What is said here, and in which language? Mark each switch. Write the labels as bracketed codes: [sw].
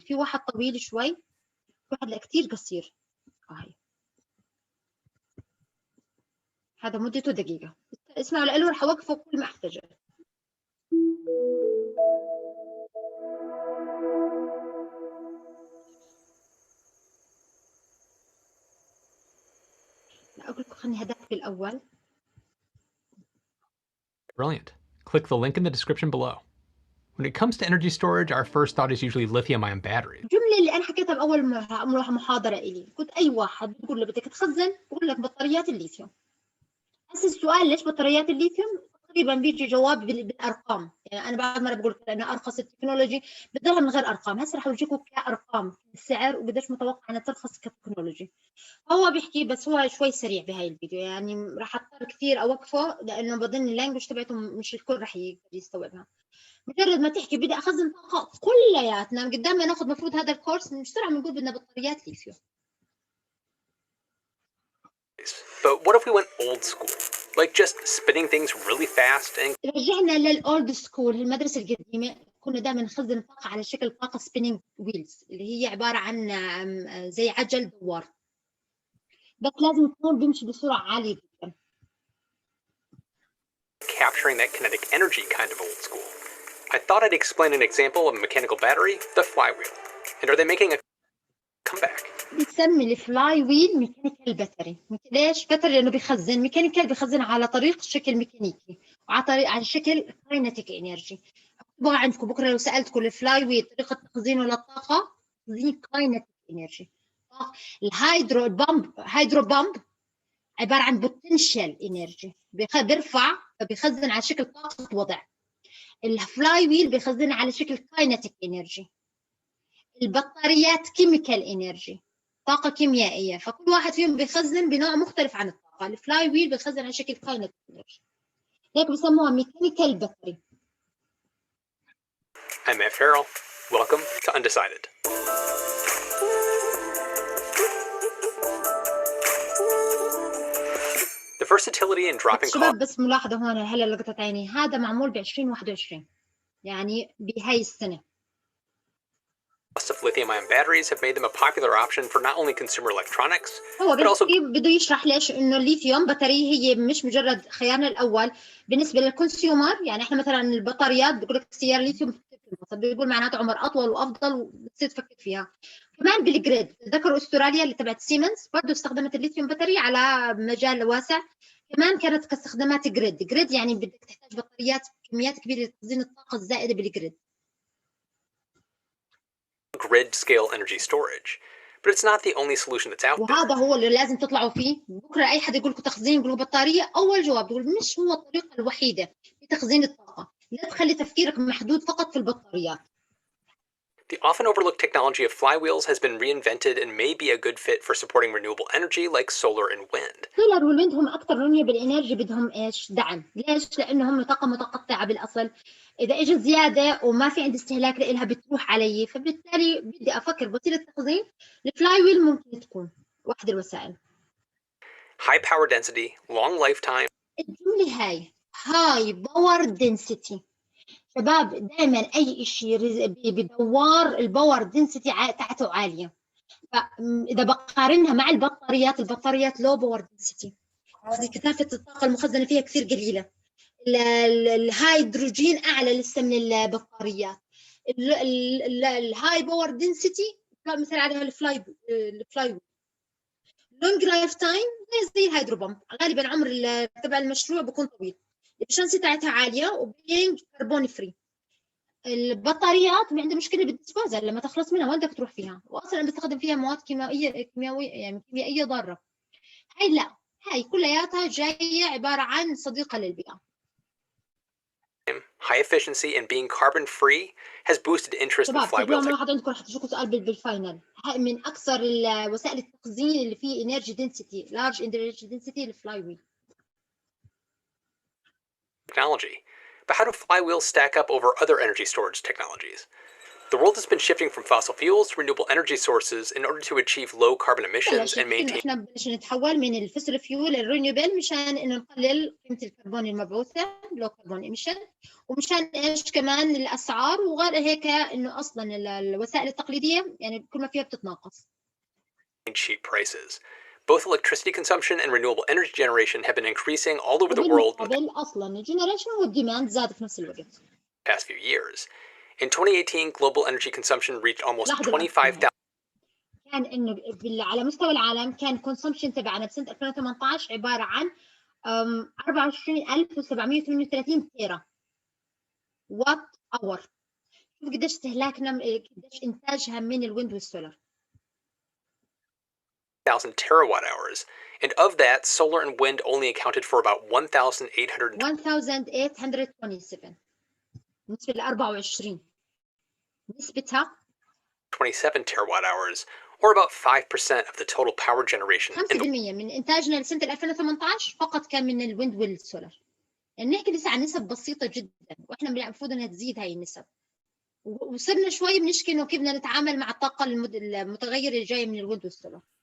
[ar] في واحد طويل شوي، واحد لا كثير قصير. هاي هذا مدته دقيقه، اسمعوا له رح اوقفه كل ما احتاجه. لا اقول لكم خليني هداك بالاول. [en] Brilliant. Click the link in the description below. When it comes to energy storage, our first thought is usually lithium-ion batteries. [ar] الجمله اللي انا حكيتها باول محاضره الي، قلت اي واحد بتقول له بدك تخزن بقول لك بطاريات الليثيوم. هسه السؤال ليش بطاريات الليثيوم؟ تقريبا بيجي جواب بالارقام، يعني انا بعد مره بقول انه ارخص التكنولوجي بتضلها من غير ارقام. هسه رح اورجيكم كارقام السعر وقديش متوقع انها ترخص كتكنولوجي. هو بيحكي بس هو شوي سريع بهاي الفيديو، يعني راح اضطر كثير اوقفه لانه بظن اللانجوج تبعته مش الكل راح يقدر يستوعبها. مجرد ما تحكي بدي اخزن طاقه كلياتنا قدام ما ناخذ مفروض هذا الكورس بسرعه بنقول بدنا بطاريات ليثيوم. [en] But what if we went old school? Like just spinning things really fast and [ar] رجعنا للاولد سكول، المدرسه القديمه كنا دائما نخزن الطاقه على شكل طاقه سبيننج ويلز اللي هي عباره عن زي عجل دوار، بس لازم يكون بيمشي بسرعه عاليه جدا. [en] capturing that kinetic energy kind of old school. I thought I'd explain an example of a mechanical battery, the flywheel. And are they making a comeback? [ar] بنسمي الفلاي ويل ميكانيكال باتري. ليش باتري؟ لانه بيخزن ميكانيكال، بيخزن على طريق شكل ميكانيكي وعلى طريق على شكل كاينتيك انرجي. اكتبوها عندكم بكره لو سالتكم الفلاي ويل طريقه تخزينه للطاقه، تخزين كاينتيك انرجي. الهيدرو بامب عباره عن بوتنشال انرجي، بيرفع فبيخزن على شكل طاقه وضع. الفلاي ويل بيخزن على شكل كاينتيك انرجي. البطاريات كيميكال انرجي، طاقه كيميائيه، فكل واحد فيهم بيخزن بنوع مختلف عن الطاقه. الفلاي ويل بيخزن على شكل كاينتيك انرجي، هيك بسموها ميكانيكال باتري. [en] I'm Matt Farrell. Welcome to Undecided. The versatility in dropping [ar] شباب بس ملاحظه هون هلا لقطه عيني، هذا معمول ب 2021 يعني بهاي السنه. [en] costs of lithium-ion batteries have made them a popular option for not only consumer electronics, [ar] هو [en] but also [ar] بده يشرح ليش انه الليثيوم بطاريه هي مش مجرد خيارنا الاول بالنسبه للكونسيومر. يعني احنا مثلا البطاريات بقول لك سياره ليثيوم بيقول معناته عمر اطول وافضل وبتصير تفكر فيها. كمان بالجريد ذكروا استراليا اللي تبعت سيمنز برضه استخدمت الليثيوم بطاريه على مجال واسع، كمان كانت كاستخدامات جريد يعني بدك تحتاج بطاريات كميات كبيره لتخزين الطاقه الزائده بالجريد. [en] grid scale energy storage. But it's not the only solution that's out there. [ar] وهذا هو اللي لازم تطلعوا فيه. بكره اي حد يقول لكم تخزين يقول بطاريه، اول جواب تقول مش هو الطريقه الوحيده لتخزين الطاقه، لا تخلي تفكيرك محدود فقط في البطاريات. [en] The often overlooked technology of flywheels has been reinvented and may be a good fit for supporting renewable energy like solar and wind. [ar] السولار والويند هم اكثر رينيوبل انرجي بدهم ايش؟ دعم. ليش؟ لانه هم طاقه متقطعه بالاصل، اذا اجت زياده وما في عندي استهلاك لها بتروح علي، فبالتالي بدي افكر بوسيله تخزين. الفلاي ويل ممكن تكون واحد الوسائل. [en] High power density, long lifetime. [ar] الجمله هاي باور دنسيتي. شباب دائما اي شيء بدوار الباور دنسيتي تاعته عاليه، فاذا بقارنها مع البطاريات لو باور دنسيتي، كثافه الطاقه المخزنه فيها كثير قليله. الهيدروجين اعلى لسه من البطاريات. الهاي باور دنسيتي مثل عليها الفلاي لونج لايف تايم زي الهيدروبامب، غالبا عمر تبع المشروع بيكون طويل، الشانسي تاعتها عاليه وبينج كربون فري. البطاريات عندها مشكله بالديسبوزل، لما تخلص منها وين بدك تروح فيها، واصلا بستخدم فيها مواد كيميائيه يعني كيميائيه ضاره. هاي لا، هاي كلياتها جاية عبارة عن صديقة للبيئة. [en] High efficiency and being carbon free has boosted interest in [ar] شباب [en] flywheel [ar] سجلوا ملاحظة عندكم رح تشوفوا سؤال بالفاينل. هاي من أكثر وسائل التخزين اللي فيه [en] energy density large energy density [ar] الفلاي ويل. [en] technology. But how do flywheels stack up over other energy storage technologies? The world has been shifting from fossil fuels to renewable energy sources in order to achieve low carbon emissions and maintain. [ar] احنا بدنا نتحول من الفوسيل فيول للرينيوبل مشان انه نقلل قيمه الكربون المبعوثه لو كربون ايميشن، ومشان ايش كمان الاسعار، وغير هيك انه اصلا الوسائل التقليديه يعني كل ما فيها بتتناقص. [en] cheap prices. Both electricity consumption and renewable energy generation have been increasing all over the world in [ar] قبل اصلا الجنريشن والديماند زاد في نفس الوقت. [en] the past few years. In 2018, global energy consumption reached almost 25,000. [ar] كان انه على مستوى العالم كان كونسومشن تبعنا بسنه 2018 عباره عن 24738 تيرا وات اور. شوف قديش استهلاكنا، قديش انتاجها من الويند والسولار. [en] 1,000 terawatt hours, and of that, solar and wind only accounted for about [ar] 1827 بالنسبة ل 24 نسبتها [en] 27 terawatt hours, or about 5% of the total power generation. [ar] 5% من إنتاجنا لسنة 2018 فقط كان من الويند والسولار. يعني نحكي لسه عن نسب بسيطة جدا، وإحنا المفروض إنها تزيد هاي النسب. وصرنا شوي بنشكي إنه كيف بدنا نتعامل مع الطاقة المتغيرة اللي جاية من الويند والسولار.